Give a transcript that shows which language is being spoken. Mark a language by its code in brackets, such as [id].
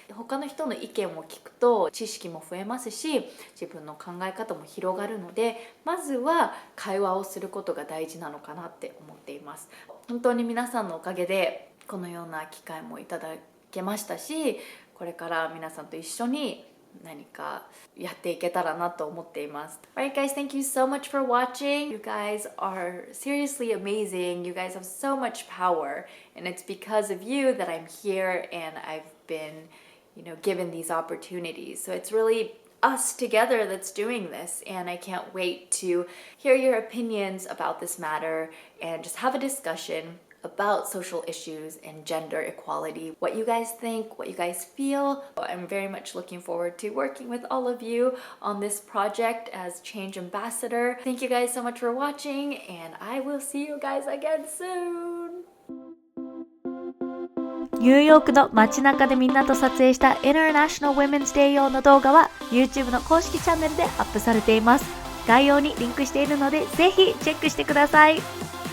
[ja] 他の人の意見を聞くと知識も増えますし、自分の考え方も広がるので、まずは会話をすることが大事なのかなって思っています。本当に皆さんのおかげでこのような機会もいただけましたし、これから皆さんと一緒に何かやっていけたらなと思っています。 [en] Alright guys, thank you so much for watching. You guys are seriously amazing. You guys have so much power, and it's because of you that I'm here and I've been, given these opportunities. So it's really us together that's doing this, and I can't wait to hear your opinions about this matter and just have a discussion about social issues and gender equality, what you guys think, what you guys feel. I'm very much looking forward to working with all of you on this project as Change Ambassador. Thank you guys so much for watching, and I will see you guys again soon. [ja] ニューヨークの街中でみんなと撮影した International Women's Day 用の動画は YouTube の公式チャンネルでアップされています。概要にリンクしているのでぜひチェックしてください。